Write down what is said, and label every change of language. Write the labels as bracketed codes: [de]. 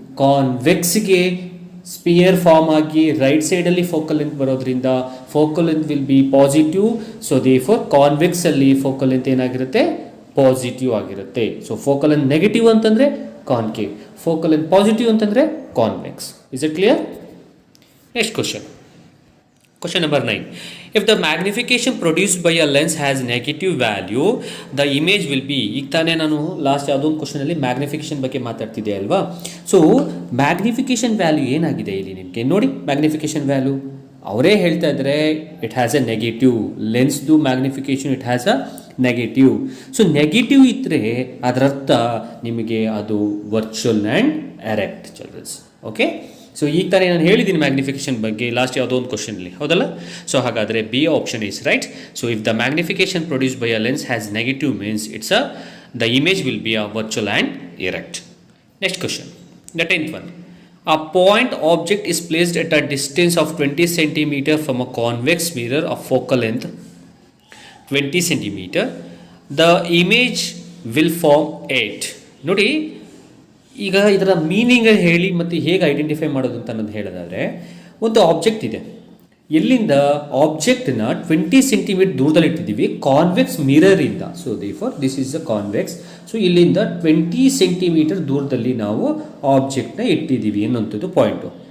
[kn] ಕಾನ್ವೆಕ್ಸ್ಗೆ spear form ಆಗಿ right ಸೈಡಲ್ಲಿ focal length ಬರೋದ್ರಿಂದ [en] Focal length will be positive. [kn] So therefore ಕಾನ್ವೆಕ್ಸಲ್ಲಿ focal length ಏನಾಗಿರುತ್ತೆ? Positive ಆಗಿರುತ್ತೆ. ಸೊ ಫೋಕಲ್ ಲೆಂತ್ ನೆಗೆಟಿವ್ ಅಂತಂದರೆ concave, focal length positive ಅಂತಂದರೆ convex. [en] Is it clear? Next question. Question number 9. If the magnification produced by a lens has negative value, the image will be. [kn] ಈಗ ತಾನೇ ನಾನು last ಯಾವುದೊಂದು ಕ್ವಶನಲ್ಲಿ magnification ಬಗ್ಗೆ ಮಾತಾಡ್ತಿದ್ದೆ ಅಲ್ವಾ. So magnification value ಏನಾಗಿದೆ ಇಲ್ಲಿ ನಿಮಗೆ ನೋಡಿ. ಮ್ಯಾಗ್ನಿಫಿಕೇಶನ್ ವ್ಯಾಲ್ಯೂ ಅವರೇ ಹೇಳ್ತಾ ಇದ್ದಾರೆ [en] It has a negative. [kn] ಲೆನ್ಸ್ದು magnification [en] It has a negative. [kn] So negative ಇದ್ದರೆ ಅದರರ್ಥ ನಿಮಗೆ ಅದು [en] Virtual and erect childrens. [kn] Okay, so ಈಗ ತಾನೇ ನಾನು ಹೇಳಿದ್ದೀನಿ ಮ್ಯಾಗ್ನಿಫಿಕೇಶನ್ ಬಗ್ಗೆ ಲಾಸ್ಟ್ ಯಾವುದೋ ಒಂದು ಕ್ವಶನಲ್ಲಿ, ಹೌದಲ್ಲ? [en] So ಹಾಗಾದರೆ B option is right. So if the magnification produce by a lens has negative means it's the image will be a virtual and erect. Next question, the 10th one. A point object is placed at a distance of 20 centimeter from a convex mirror of focal length 20 centimeter. The image will form 8. [kn] ನೋಡಿ, ಈಗ ಇದರ meaning ಹೇಳಿ ಮತ್ತು ಹೇಗೆ identify ಮಾಡೋದು ಅಂತ ಅನ್ನೋದು ಹೇಳೋದಾದರೆ, ಒಂದು ಆಬ್ಜೆಕ್ಟ್ ಇದೆ, ಎಲ್ಲಿಂದ ಆಬ್ಜೆಕ್ಟ್ನ 20 ಸೆಂಟಿಮೀಟರ್ ದೂರದಲ್ಲಿ ಇಟ್ಟಿದ್ದೀವಿ convex ಮಿರರಿಂದ. [en] So therefore this is a convex. [kn] So ಇಲ್ಲಿಂದ 20 ಸೆಂಟಿಮೀಟರ್ ದೂರದಲ್ಲಿ ನಾವು ಆಬ್ಜೆಕ್ಟ್ನ ಇಟ್ಟಿದ್ದೀವಿ ಅನ್ನೋಂಥದ್ದು ಪಾಯಿಂಟು.